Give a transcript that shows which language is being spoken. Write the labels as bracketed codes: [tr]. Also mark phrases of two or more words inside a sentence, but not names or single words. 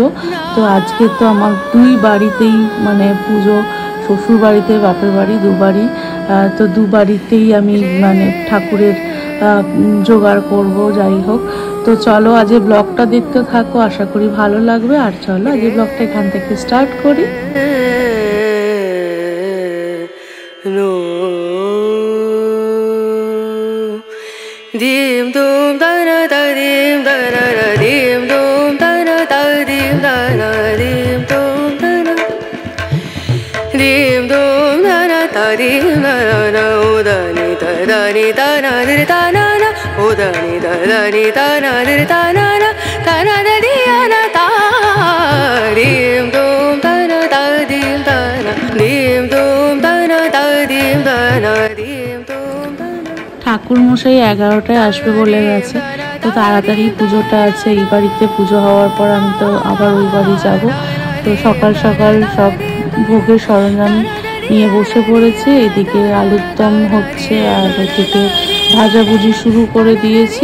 [bn] তো আজকে তো আমার দুই বাড়িতেই মানে পুজো, শ্বশুর বাড়িতে বাপের বাড়ি দুবারই। তো দুবাড়িতেই আমি মানে ঠাকুরের জোগাড় করব। যাই হোক, তো চলো আজ ব্লগটা দেখতে থাকো, আশা করি ভালো লাগবে। আর চলো আজ ব্লগটা এখান থেকে স্টার্ট করি। দিম দুম দানা দা দিম দানা দা দিম দুম দানা দা দিম দানা দিম দুম দানা দিম দুম দানা দা দিম দানা উদানি দানি দানা দির দানা না উদানি দানি দানা দির দানা না দানা দা দিয়ানা তা দিম দুম দানা দা দিম দানা দিম দুম দানা দা দিম দানা দিম দুম দানা। ঠাকুর মশাই 11টায় আসবে বলে গেছে, তো তাড়াতাড়ি পুজোটা আছে। এই বাড়িতে পুজো হওয়ার পর আমি তো আবার ওই বাড়ি যাব। তো সকাল সকাল সব ভোগের সরঞ্জাম নিয়ে বসে পড়েছে। এদিকে আলুর দম হচ্ছে আর ওদিকে ভাজাভুজি শুরু করে দিয়েছি।